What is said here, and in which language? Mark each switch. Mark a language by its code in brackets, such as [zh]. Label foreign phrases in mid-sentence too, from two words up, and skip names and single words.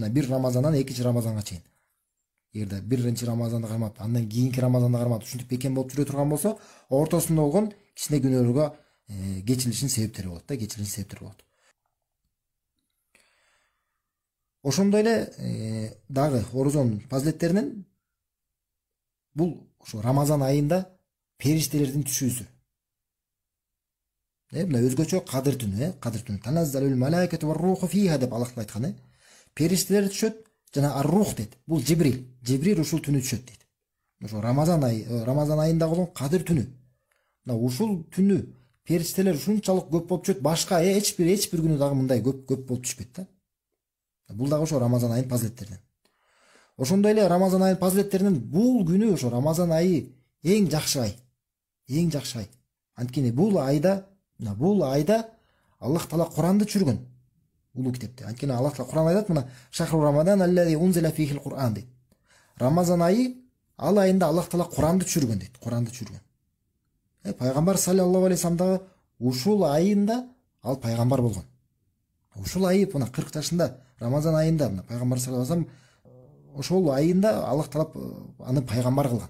[ky] Жана бир Рамазандан экинчи Рамазанга чейин. Эгерде биринчи Рамазанда кармап, андан кийинки Рамазанда кармап ушинтип бекем болуп жүрө турган болсо, ортосунда болгон кичине күнөөлөргө кечирилишин себептери болот да, кечирилишин себептери болот. Ошондой эле дагы орозонун фазилеттеринен бул ошо Рамазан айында периштелердин түшүүсү. Мына өзгөчө кадыр түнү, кадыр түнү. [ar] تنزل الملائكة والروح فيها [ky] деп Аллах айткан. Периштелер түшөт жана ар-рух дейт. Бул Жибрил. Жибрил ушул түнү түшөт дейт. Ошо Рамазан айында болгон кадыр түнү. Мына ушул түнү периштелер ушунчалык көп болуп түшөт, башка эч бир күнү дагы мындай көп болуп түшпөйт да. Бул дагы ошо Рамазан айынын фазилеттеринен. Ошондой эле Рамазан айынын фазилеттеринен бул күнү ошо Рамазан айы эң жакшы ай. Эң жакшы ай. Анткени бул айда Аллах Таала Куранды түшүргөн. Улуу китепте. Анткени Аллах Таала Куран айтат, мына [ar] شهر رمضان الذي أنزل فيه القرآن [ky] дейт. Рамазан айы ал айында Аллах Таала Куранды түшүргөн дейт. Куранды түшүргөн. Пайгамбар [ar] صلى الله عليه وسلم [ky] дагы ушул айында ал пайгамбар болгон. Ушул айы мына 40 жашында Рамазан айында мына пайгамбар [ar] صلى الله عليه وسلم [ky] ошол айында Аллах Таала аны пайгамбар кылган.